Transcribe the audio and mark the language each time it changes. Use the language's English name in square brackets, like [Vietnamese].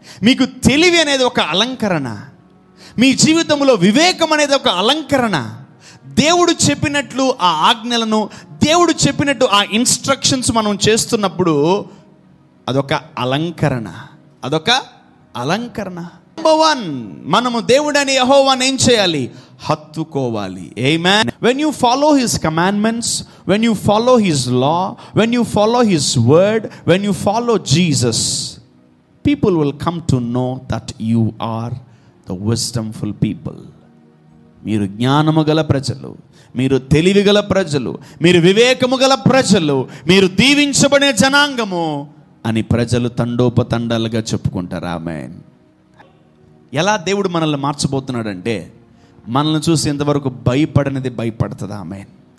[Telugu] మీకు తెలివి అనేది ఒక అలంకరణ, మీ జీవితంలో వివేకం అనేది ఒక అలంకరణ. దేవుడు చెప్పినట్లు ఆ ఆజ్ఞలను, దేవుడు చెప్పినట్టు ఆ ఇన్స్ట్రక్షన్స్ మనం చేస్తున్నప్పుడు అదొక అలంకరణ, అదొక అలంకరణ. [English] Number 1, [Telugu] మనము దేవుడని యెహోవాని ఏం చేయాలి? హత్తుకోవాలి. ఆమేన్. [English] When you follow his commandments, when you follow his law, when you follow his word, when you follow Jesus, people will come to know that you are the wisdomful people. [Telugu] మీరు జ్ఞానము గల ప్రజలు, మీరు తెలివి గల ప్రజలు, మీరు వివేకము గల ప్రజలు, మీరు దీవించబడిన జనాంగము అని ప్రజలు తండోపతండాలుగా చెప్పుకుంటారు. ఆమేన్. ఎలా దేవుడు మనల్ని మార్చబోతున్నాడంటే, మనల్ని చూసి ఇంతవరకు భయపడనిది భయపడుతుంది. ఆమేన్.